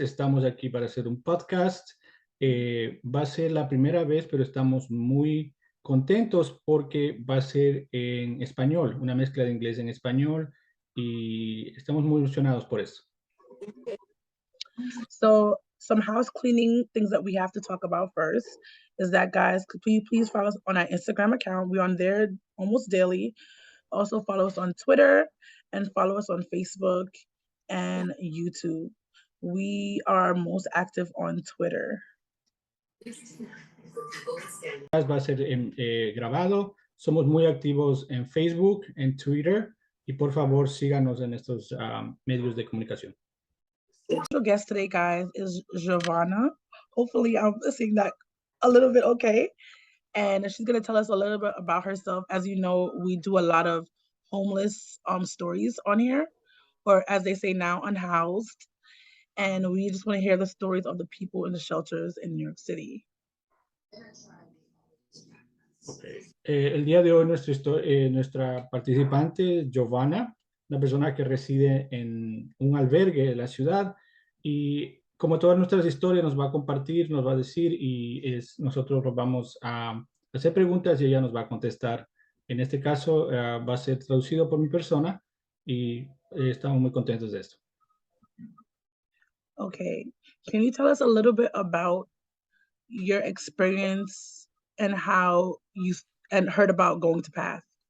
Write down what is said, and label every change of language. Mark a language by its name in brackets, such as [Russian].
[Spanish] Estamos aquí para hacer un podcast. Va a ser la primera vez, pero estamos muy contentos porque va a ser en español, una mezcla de inglés en español y estamos muy emocionados por eso. [English] So some house cleaning things that we have to talk about first is that, guys, could you please follow us on our Instagram account? We're on there almost daily. Also follow us on Twitter and follow us on Facebook and YouTube. We are most active on Twitter. [Spanish] Va a ser grabado. Somos muy activos en Facebook, en Twitter y por favor síganos en estos medios de comunicación. [English] Special guest today, guys, is Giovana. Hopefully, I'm saying that a little bit okay. And she's gonna tell us a little bit about herself. As you know, we do a lot of homeless stories on here, or as they say now, unhoused. And we just want to hear the stories of the people in the shelters in New York City. Okay. [Spanish] El día de hoy nuestra participante, Giovana, una persona que reside en un albergue de la ciudad y como todas nuestras historias nos va a compartir, nos va a decir nosotros nos vamos a hacer preguntas y ella nos va a contestar. En este caso va a ser traducido por mi persona y estamos muy contentos de esto. [English] Okay, can you tell us a little bit about your experience and how you heard about going to PATH?